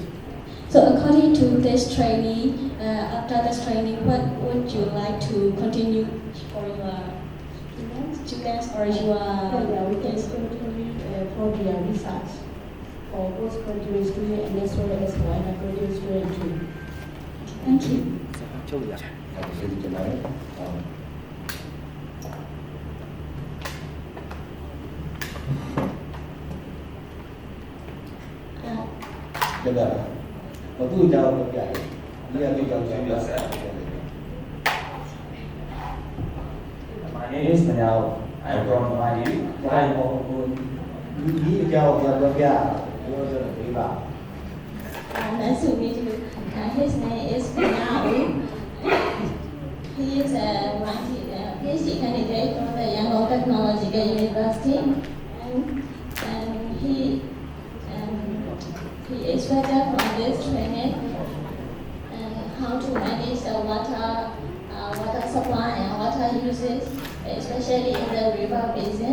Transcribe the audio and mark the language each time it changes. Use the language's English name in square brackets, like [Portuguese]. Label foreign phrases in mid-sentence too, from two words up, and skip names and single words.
[English] So according to this training, after this training, what would you like to continue for your Students or you are Yeah, we can contribute for their research for postgraduate student and as well as for undergraduate student too. Thank you. [Burmese] ကျေးဇူးတင်ပါတယ်ဟုတ်ကဲ့ဘာသူ့အကြောင်းပြောပြတယ်ဒီအကြောင်းပြောပြဆက် [English] My name is Manal. I'm from Mali. I'm [Burmese] ဒီအကြောင်းပြောပြပြောဆိုပေးပါ [English] Nice to meet you. His name is Pinao. He is a PhD candidate from the Yangon Technological University, and he expected from this training how to manage the water supply and water usage, especially in the river basin.